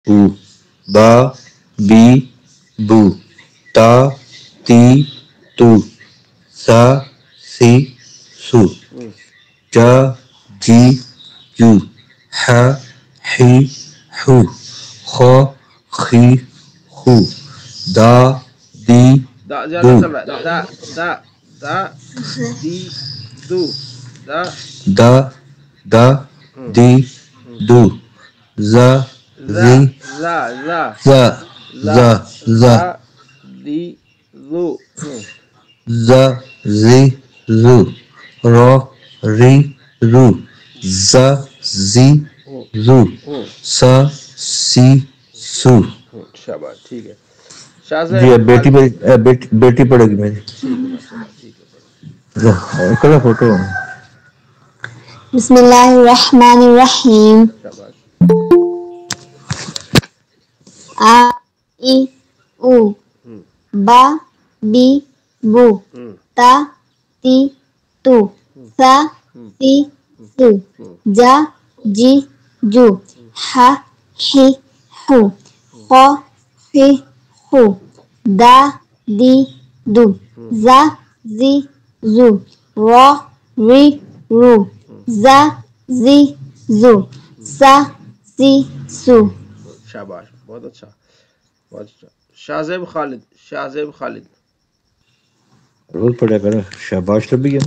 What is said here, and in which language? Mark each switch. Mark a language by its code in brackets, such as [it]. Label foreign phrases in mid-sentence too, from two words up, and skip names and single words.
[ur] او با بی بو تا تی تو سا سی سو جا جی جو ح حی حو خو خی خو دا دی دا زیادہ دو چل رہا ہے، دا دا دا دی دو دا دا دا دی دو زا زا زی زا زا زا لا زا زا زا دی زو زا زی زو رو ری رو زا زی زو سا سی سو شاباش ٹھیک ہے شاہ صاحب جی اب خالد بیٹی پڑھے گی میری ٹھیک ہے ماشاء اللہ ٹھیک ہے پڑھیں کلا فوٹو [ar] بسم اللہ الرحمن الرحیم [ur] شاباش آ ای او با بی بو تا تی تو سا سی سو جا جی جو ح حی حو خو خی خو دا دی دو زا زی زو رو ری رو زا زی زو سا سی سو شاباش بہت اچھا بہت اچھا شاہ زیب خالد شاہ زیب خالد روز پڑھا کرو شاباش تو بھی ہے